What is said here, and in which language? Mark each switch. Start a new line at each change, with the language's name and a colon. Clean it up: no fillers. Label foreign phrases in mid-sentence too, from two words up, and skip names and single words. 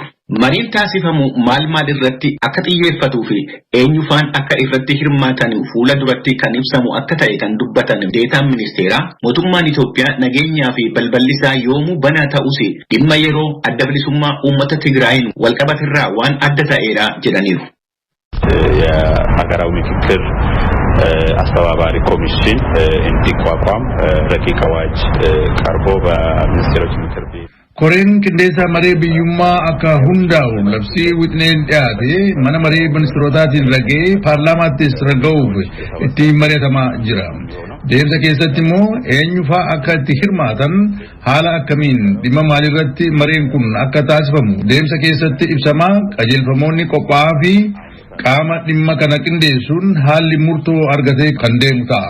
Oromo: Mariin taasifamu maal irratti akka xiyyeeffatuu fi eenyufaan akka irratti hirmaatan fuula duratti kan ibsamu akka ta'e kan dubbatan deetaan ministeeraa mootummaan Itoophiyaa nageenyaa fi balballisaa yoomuu banaa ta'us dhimma yeroo adda bilisummaa uummata Tigraayin walqabatirraa waan adda ta'eera jedhaniiru.
Amharic: የሀገራዊ ምክክር አስተባባሪ ኮሚሽን እንዲቋቋም ረቂቅ አዋጅ ቀርቦ በሚኒስትሮች ምክር ቤት
Oromo: Koreen qindeessaa maree biyyummaa akka hundaa'u labsii wixineen dhiyaate mana maree ministeerotaatiin ragee paarlaamaattis raga'uuf itti mari'atamaa jira. Deemsa keessatti immoo eenyufaa akka itti hirmaatan haala akkamiin dhimma maalirratti mareen kun akka taasifamu deemsa keessatti ibsamaa qajeelfamoonni qophaa'aa fi qaama dhimma kana qindeessuun haalli murtoo argatee kan deemu ta'a.